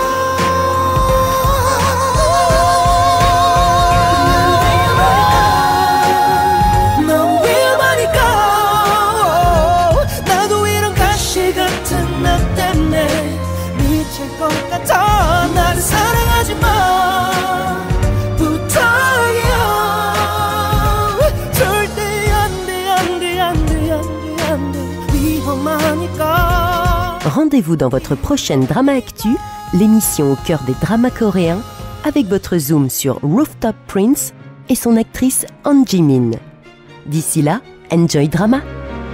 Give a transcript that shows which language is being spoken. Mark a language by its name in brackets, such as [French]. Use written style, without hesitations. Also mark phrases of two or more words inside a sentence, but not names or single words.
[Korean] 나도 이런 가시 같은 나 때문에 미칠 것 같아 나를 사랑하지 마 부탁이야 절대 안돼 위험하니까. [French] Rendez-vous dans votre prochaine Drama Actu, l'émission au cœur des dramas coréens, avec votre zoom sur Rooftop Prince et son actrice Han Ji-min. D'ici là, [English] enjoy drama!